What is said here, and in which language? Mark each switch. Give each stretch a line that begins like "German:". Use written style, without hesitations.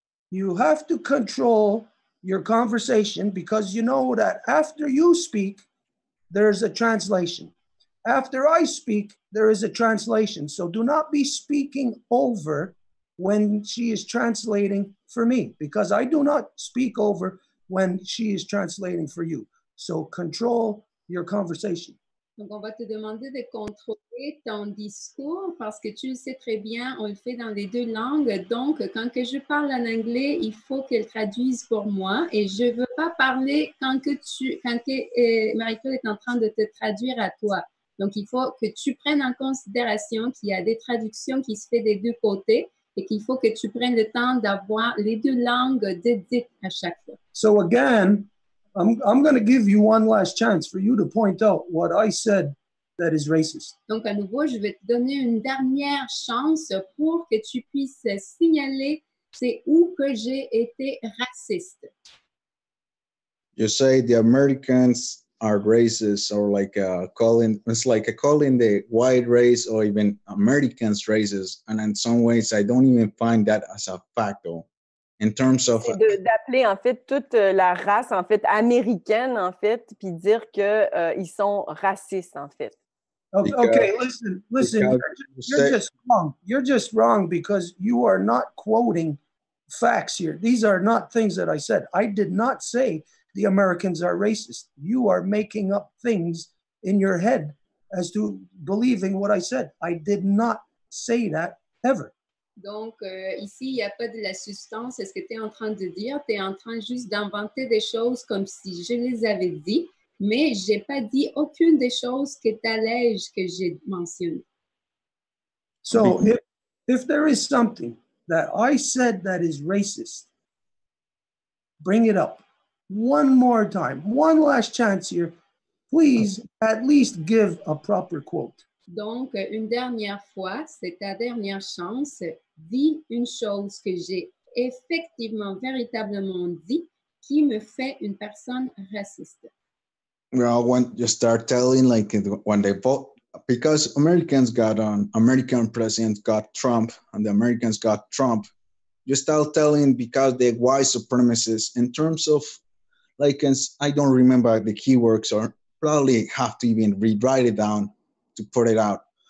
English: You have to control your conversation because you know that after you speak, there's a translation. After I speak, there is a translation. So do not be speaking over when she is translating for me, because I do not speak over when she is translating for you. So control your conversation.
French: Donc, on va te demander de contrôler ton discours parce que tu le sais très bien, on le fait dans les deux langues. Donc, quand que je parle en anglais, il faut qu'elle traduise pour moi et je ne veux pas parler quand Marie-Claude est en train de te traduire à toi. Donc, il faut que tu prennes en considération qu'il y a des traductions qui se font des deux côtés et qu'il faut que tu prennes le temps d'avoir les deux langues d'Edith à chaque fois.
English: So again, I'm going to give you one last chance for you to point out what I said that is racist.
French: Donc, à nouveau, je vais te donner une dernière chance pour que tu puisses signaler c'est où que j'ai été raciste.
English: You say the Americans are racist, or like calling the white race or even Americans racist, and in some ways I don't even find that as a fact though. In terms of
French: d'appeler en fait toute la race en fait américaine en fait, puis dire que ils sont racistes en fait.
English: Okay, listen. You're just wrong. You're just wrong because you are not quoting facts here. These are not things that I said. I did not say the Americans are racist. You are making up things in your head as to believing what I said. I did not say that ever.
French: Donc, ici, il n'y a pas de la substance. C'est ce que tu es en train de dire. Tu es en train juste d'inventer des choses comme si je les avais dit, mais je n'ai pas dit aucune des choses que tu allèges que j'ai mentionnées.
English: So, if there is something that I said that is racist, bring it up. One more time. One last chance here. Please, at least give a proper quote.
French: Donc, une dernière fois, c'est ta dernière chance. Dis une chose que j'ai effectivement, véritablement dit, qui me fait une personne raciste?
English: Well, when you start telling, like, when they vote, because American president got Trump, and the Americans got Trump, you start telling because they're white supremacists in terms of, like, I don't remember the keywords, or probably have to even rewrite it down to put it out.